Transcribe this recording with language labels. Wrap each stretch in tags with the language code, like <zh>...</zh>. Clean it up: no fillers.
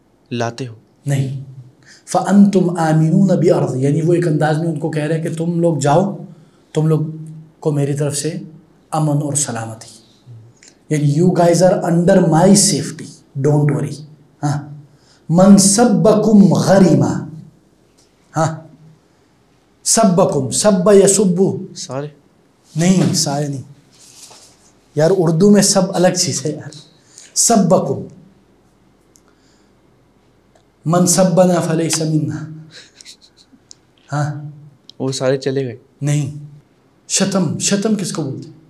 <ur>لاتے ہو، نہیں.</ur> <ar>فَأَنْتُمْ آمِنُونَ بِأَرْضِ،</ar> <ur>یعنی وہ ایک انداز میں ان کو کہہ رہے ہیں کہ تم لوگ جاؤ، تم لوگ کو میری طرف سے امن اور سلامتی، یعنی</ur> <en>you guys are under my safety, don't worry.</en> <ar>من سبکم غریما، سبکم، سب یسبو،</ar> <ur>سارے نہیں، سارے نہیں یار، اردو میں سب الگ چیز ہے یار.</ur> <ar>سبکم، من سبنا فلیس منا،</ar> <ur>وہ سارے چلے گئے. نہیں. شتم کس کو بولتے؟</ur>